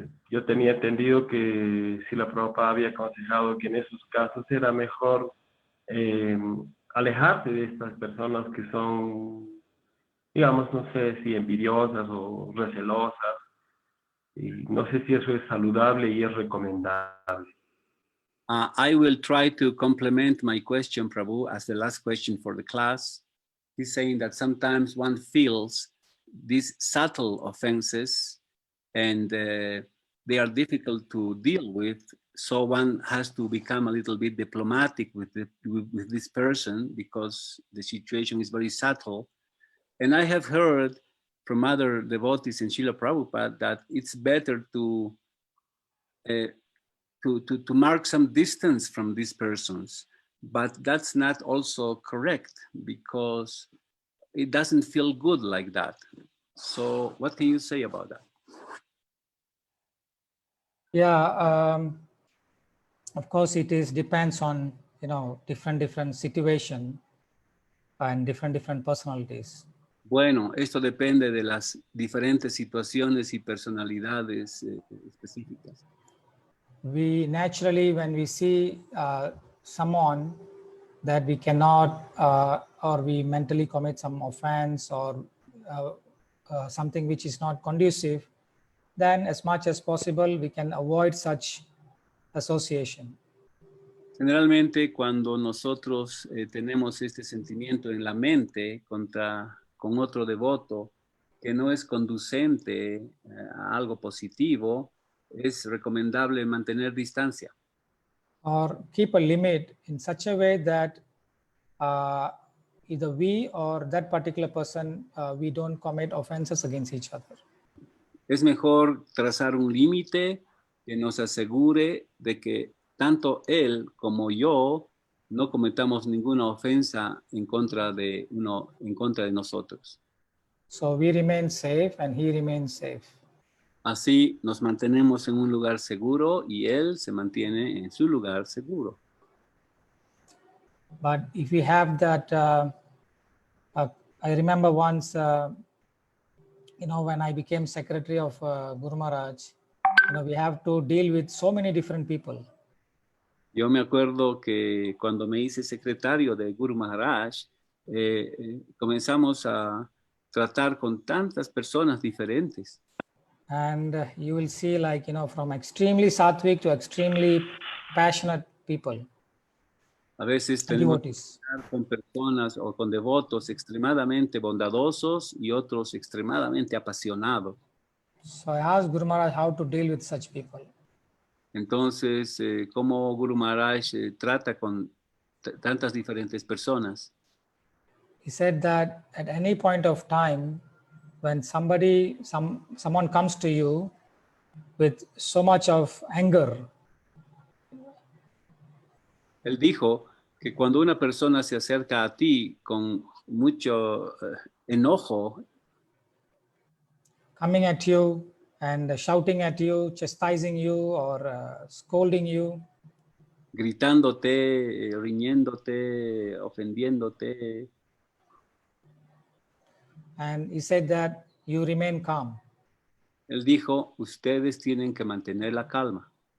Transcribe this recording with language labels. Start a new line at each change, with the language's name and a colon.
Spanish: Yo tenía entendido que si la Prabhupada había aconsejado que en esos casos era mejor alejarse de estas personas que son, digamos, no sé si envidiosas o recelosas, y no sé si eso es saludable y es recomendable.
English: I will try to complement my question, Prabhu, as the last question for the class. He's saying that sometimes one feels these subtle offenses and they are difficult to deal with. So one has to become a little bit diplomatic with this person because the situation is very subtle. And I have heard from other devotees in Srila Prabhupada that it's better to mark some distance from these persons. But that's not also correct because it doesn't feel good like that. So what can you say about that? Yeah, of course it depends on, different situation and different personalities.
Spanish: Bueno, esto depende de las diferentes situaciones y personalidades específicas.
English: We naturally, when we see someone that we cannot or we mentally commit some offense or something which is not conducive, then as much as possible we can avoid such association.
Spanish: Generalmente cuando nosotros tenemos este sentimiento en la mente con otro devoto que no es conducente a algo positivo, es recomendable mantener distancia.
English: Or keep a limit in such a way that either we or that particular person, we don't commit offenses against each other.
Spanish: Es mejor trazar un límite que nos asegure de que tanto él como yo no cometamos ninguna ofensa en contra de nosotros.
English: So we remain safe and he remains safe.
Spanish: Así nos mantenemos en un lugar seguro y él se mantiene en su lugar seguro.
English: But if we have that, I remember once, when I became secretary of Guru Maharaj, we have to deal with so many different people.
Spanish: Yo me acuerdo que cuando me hice secretario de Guru Maharaj, comenzamos a tratar con tantas personas diferentes.
English: And you will see from extremely sattvic to extremely passionate people.
Spanish: A veces tenemos que tratar con personas o con devotos extremadamente bondadosos y otros extremadamente apasionados.
English: So I asked Guru Maharaj how to deal with such people.
Spanish: Entonces, ¿cómo Guru Maharaj trata con tantas diferentes personas?
English: He said that at any point of time, when someone comes to you with so much of anger,
Spanish: él dijo que cuando una persona se acerca a ti con mucho enojo,
English: coming at you and shouting at you, chastising you or scolding you,
Spanish: gritándote, riñéndote, ofendiéndote,
English: and he said that you remain calm.
Spanish: Él dijo, ustedes tienen que mantener la calma.